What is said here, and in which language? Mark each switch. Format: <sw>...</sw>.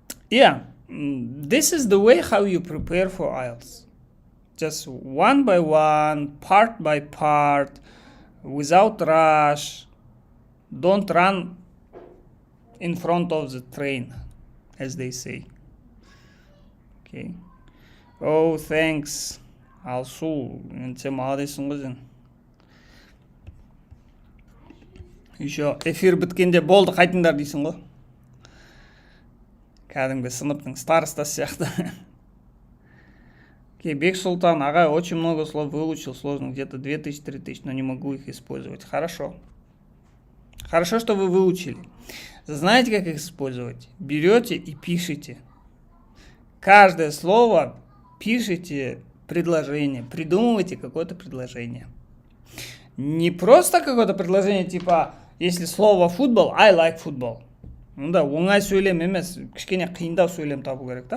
<en>Yeah, this is the way how you prepare for IELTS. Just one by one, part by part, without rush. Don't run in front of the train, as they say. Okay. Oh, thanks.</en> <kk>Алсу, сен молодецсің ғой сен. Еще эфир біткенде болды қайтыңдар дейсің ғой. Кәдімгі сыныптың старостасы сияқты.</kk> <ru>Окей, Бек Султан, ага, очень много слов выучил, сложно, где-то 2000-3000, но не могу их использовать. Хорошо. Хорошо, что вы выучили. Знаете, как их использовать? Берете и пишите. Каждое слово пишите предложение, придумывайте какое-то предложение. Не просто какое-то предложение, типа, если слово футбол,</ru> <en>I like football.</en> <ru>Ну да,</ru> <kk>оңай сөйлем емес, кішкене қиындау сөйлем табу керек, да?</kk>